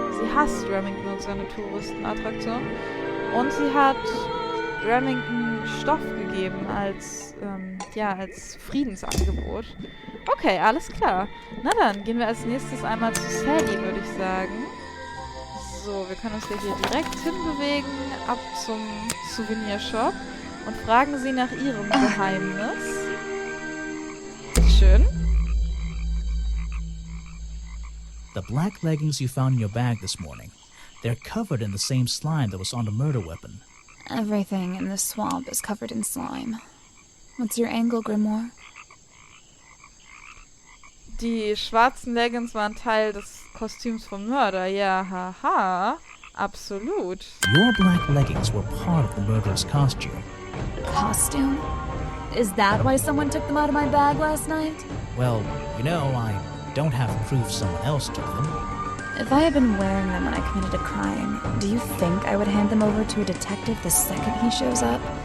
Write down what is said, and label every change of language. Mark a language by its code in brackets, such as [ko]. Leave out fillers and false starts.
[de] Sie hasst Remington und seine Touristenattraktion. Und sie hat Remington Stoff gegeben als Friedensangebot. Okay, alles klar. Na dann, gehen wir als nächstes einmal zu Sally, würde ich sagen. So, wir können uns hier direkt hinbewegen, ab zum Souvenirshop und fragen sie nach ihrem Geheimnis. Schön. [en] The black leggings you found in your bag this morning. They're covered in the same slime that was on the murder weapon. Everything in this swamp is covered in slime. What's your angle, Grimoire? [de] Die schwarzen Leggings waren Teil des Kostüms vom Mörder. Ja, haha. Absolut. [en] Your black leggings were part of the murderer's costume. Costume? Is that why someone took them out of my bag last night? Well, you know, I don't have proof someone else took them. If I had been wearing them when I committed a crime, do you think I would hand them over to a detective the second he shows up?